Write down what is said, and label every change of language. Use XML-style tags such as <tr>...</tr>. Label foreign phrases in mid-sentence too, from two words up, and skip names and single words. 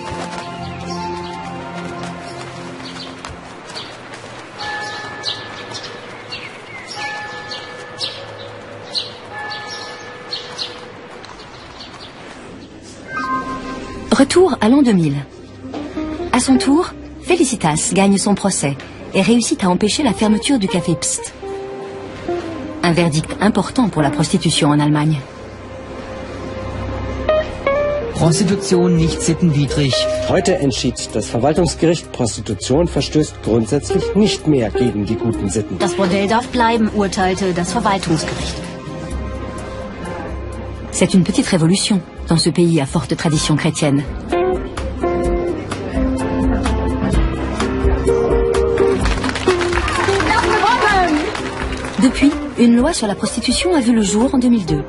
<fr>Retour à l'an 2000. À son tour, Felicitas gagne son procès et réussit à empêcher la fermeture du café Pst. Un verdict important pour la prostitution en Allemagne.</fr> <de>Prostitution nicht sittenwidrig. Heute entschied das Verwaltungsgericht, Prostitution verstößt grundsätzlich nicht mehr gegen die guten Sitten. Das Bordell darf bleiben, urteilte das Verwaltungsgericht.</de> <fr>C'est une petite révolution dans ce pays à forte tradition chrétienne. Depuis, une loi sur la prostitution a vu le jour en 2002.</fr>